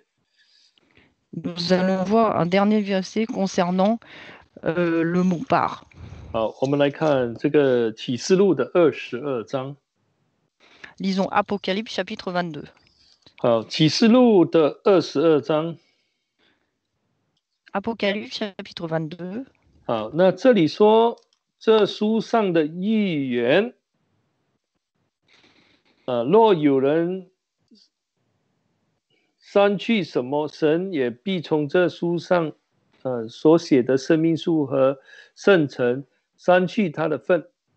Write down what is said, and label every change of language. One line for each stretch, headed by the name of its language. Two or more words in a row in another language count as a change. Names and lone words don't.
French: Nous allons voir un dernier verset concernant le mot part.
Chinese: 好，我们来看这个启示录的22章。
French: Lisons Apocalypse chapitre 22.
Chinese: 好，启示录的22章。
French: Apocalypse chapitre 22.
Chinese: 好，那这里说这书上的预言，若有人删去什么，神也必从这书上所写的生命树和圣城删去他的份。